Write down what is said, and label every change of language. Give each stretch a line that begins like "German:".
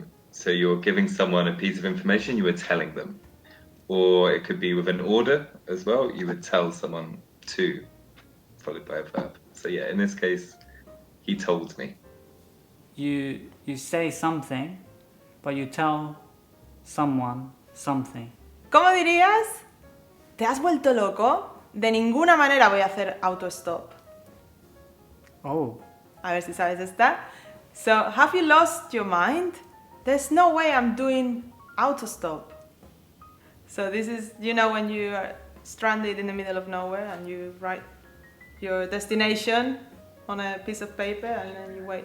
English: So you're giving someone a piece of information, you are telling them. Or it could be with an order as well, you would tell someone to, followed by a verb. So yeah, in this case, he told me. You say something, but you tell someone something.
Spanish: ¿Cómo dirías? ¿Te has vuelto loco? De ninguna manera voy a hacer autostop. Oh. A ver si sabes esta.
English: So, have you lost your mind? There's no way I'm doing autostop. So this is, you know, when you are stranded in the middle of nowhere and you write your destination on a piece of paper and then you wait.